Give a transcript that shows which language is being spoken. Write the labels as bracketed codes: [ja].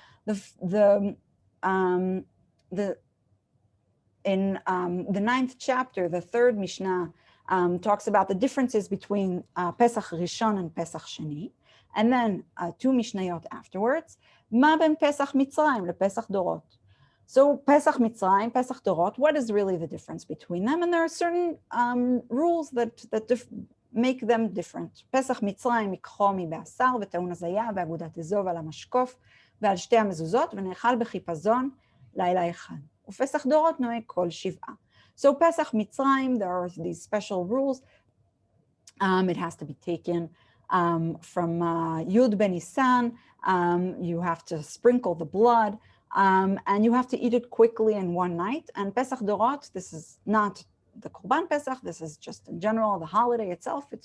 [en] In the 9th chapter, the 3rd Mishnah talks about the differences between Pesach Rishon and Pesach Sheni, and then 2 Mishnayot afterwards, Ma ben Pesach Mitzrayim le Pesach Dorot. So Pesach Mitzrayim, Pesach Dorot, what is really the difference between them? And there are certain rules that make them different. [he] Pesach Mitzrayim יקחו מבשר וטעון הזיה ואגודת אזוב על המשקוף ועל שתי המזוזות ונאכל בחיפזון לילה אחד. ופסח דורות נוהג כל 7. [en] So Pesach Mitzrayim, there are these special rules. It has to be taken from Yud Ben Nisan. You have to sprinkle the blood, and you have to eat it quickly in one night. And Pesach Dorot, this is not the Korban Pesach, this is just in general the holiday itself.